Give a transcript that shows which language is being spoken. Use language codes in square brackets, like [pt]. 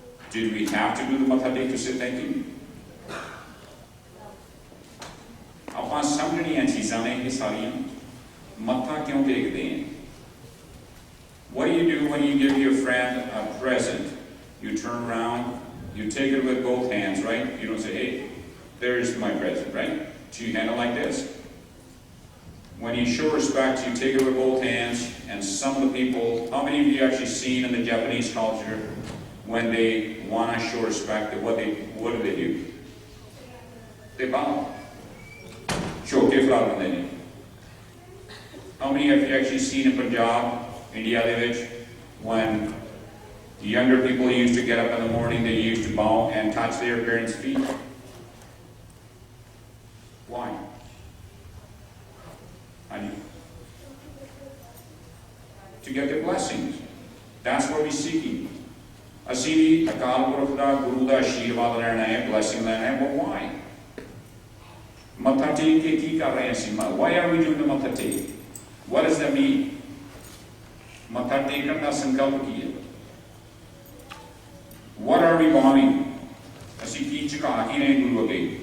[en] Did we have to do the matha tek to say thank you? [pa] ਆਪਾਂ ਸਮਝਣੀਆਂ ਚੀਜ਼ਾਂ ਨੇ ਇਹ ਸਾਰੀਆਂ ਮੱਥਾ ਕਿਉਂ ਟੇਕਦੇ ਹਾਂ? [en] What do you do when you give your friend a present? You turn around, you take it with both hands, right? You don't say, hey, there's my present, right? Do you handle like this? When you show respect, you take it with both hands, and some of the people, how many of you actually seen in the Japanese culture when they want to show respect, what do they do? [pa] ते बाहर झोके फड़ा लेंदे ने। [en] How many have you actually seen in Punjab, India, when younger people used to get up in the morning, they used to bow and touch their parents' feet? Why? To get their blessings. That's what we're seeking. [pa] ਅਸੀਂ ਵੀ ਅਕਾਲ ਪੁਰਖ ਦਾ ਗੁਰੂ ਦਾ ਆਸ਼ੀਰਵਾਦ ਲੈਣਾ ਹੈ, blessing ਲੈਣਾ ਹੈ, [en] but why? [pa] ਮੱਥਾ ਟੇਕ ਕੇ ਕੀ ਕਰ ਰਹੇ ਹਾਂ ਅਸੀਂ? [en] Why are we doing the ਮੱਥਾ ਟੇਕ? What does that mean? [pa] ਮੱਥਾ ਟੇਕਣ ਦਾ ਸੰਕਲਪ ਕੀ ਹੈ? [en] What are we bowing? [pa] ਅਸੀਂ ਕੀ ਝੁਕਾ ਕੇ ਰਹੇ ਗੁਰੂ ਅੱਗੇ?